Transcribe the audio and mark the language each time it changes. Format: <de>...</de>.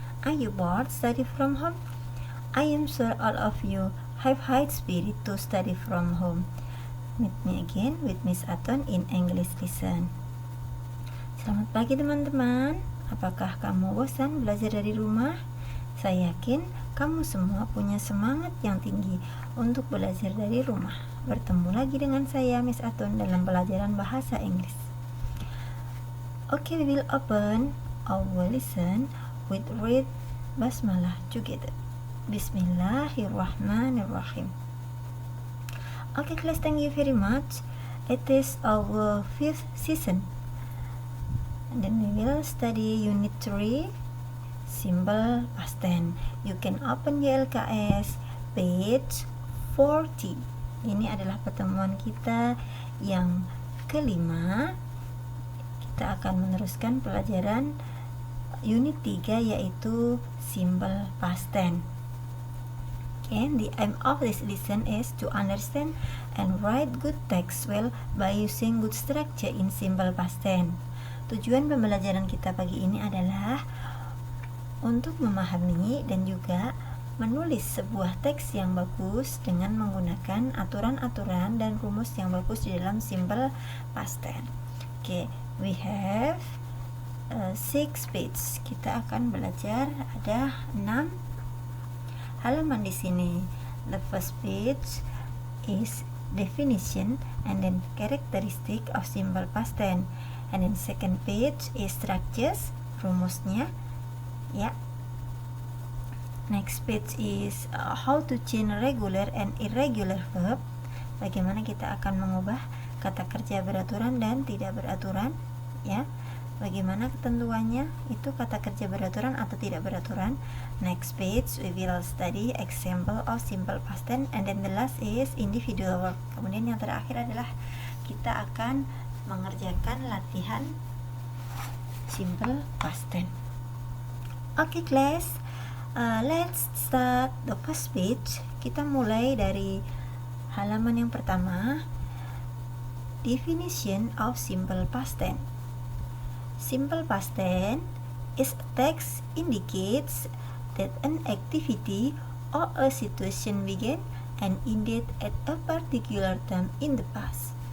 <en>Are you bored study from home? I am sure all of you have high spirit to study from home. Meet me again with Miss Aton in English Lesson.</en> <id>Selamat pagi teman-teman. Apakah kamu bosan belajar dari rumah? Saya yakin kamu semua punya semangat yang tinggi untuk belajar dari rumah. Bertemu lagi dengan saya Miss Aton dalam pelajaran bahasa Inggris.</id> <en>Okay, we will open our lesson with read basmalah together. Bismillahirrahmanirrahim. Okay class, thank you very much. It is our 5th season. And then we will study unit 3, simple past tense. You can open YLKS page 40.</en> <id>Ini adalah pertemuan kita yang kelima. Kita akan meneruskan pelajaran unit 3 yaitu simple past tense.</id> <en>Okay, the aim of this lesson is to understand and write good text well by using good structure in simple past tense.</en> <id>Tujuan pembelajaran kita pagi ini adalah untuk memahami dan juga menulis sebuah teks yang bagus dengan menggunakan aturan-aturan dan rumus yang bagus di dalam simple past tense.</id> <en>Okay, we have 6 pages.</en> <id>Kita akan belajar ada 6 halaman di sini.</id> <en>The first page is definition and then characteristic of simple past tense. And then second page is structures,</en> <id>rumusnya.</id> <en>Ya. Next page is how to change regular and irregular verb.</en> <id>Bagaimana kita akan mengubah kata kerja beraturan dan tidak beraturan, ya. Bagaimana ketentuannya itu kata kerja beraturan atau tidak beraturan.</id> <en>Next page we will study example of simple past tense, and then the last is individual verb.</en> <id>Kemudian yang terakhir adalah kita akan mengerjakan latihan simple past tense.</id> <en>Okay class, let's start the first page.</en> <id>Kita mulai dari halaman yang pertama.</id> <en>Definition of simple past tense. Simple past tense is a text indicates that an activity or a situation began and ended at a particular time in the past.</en>